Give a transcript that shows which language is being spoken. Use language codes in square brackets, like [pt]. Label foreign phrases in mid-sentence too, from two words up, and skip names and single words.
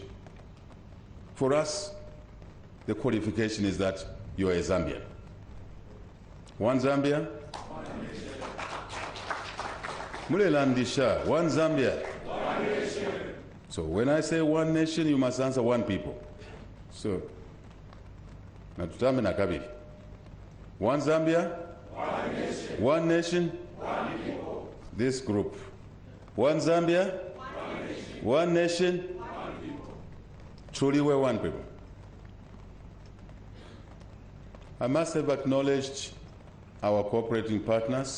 [en] For us, the qualification is that you are a Zambian. One Zambia? Mulelandisha, one Zambia. One nation. So when I say one nation, you must answer one people. So, [bem] natutambe na kabiri. [en] One Zambia? One nation. One nation? One people. This group. One Zambia? One nation. One nation? One people. Truly we're one people. I must have acknowledged our cooperating partners.